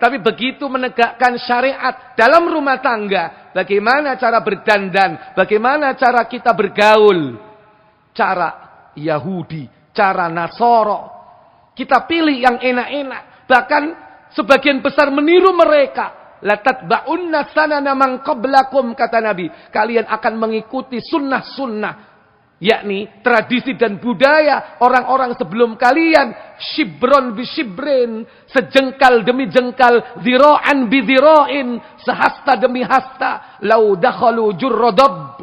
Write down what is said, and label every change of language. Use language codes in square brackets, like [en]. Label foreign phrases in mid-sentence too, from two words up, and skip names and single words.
[id] Tapi begitu menegakkan syariat dalam rumah tangga, bagaimana cara berdandan, bagaimana cara kita bergaul, cara Yahudi, cara Nasoro. Kita pilih yang enak-enak. Bahkan sebagian besar meniru mereka. [ar] La tatba'unna sanana man qablakum, [id] kata Nabi. Kalian akan mengikuti sunnah-sunnah. Yakni tradisi dan budaya orang-orang sebelum kalian. [ar] Shibron bi shibrin. [id] Sejengkal demi jengkal. [ar] Dhira'an bi dhira'in. [id] Sehasta demi hasta. [ar] Lau dakhalu jurradab.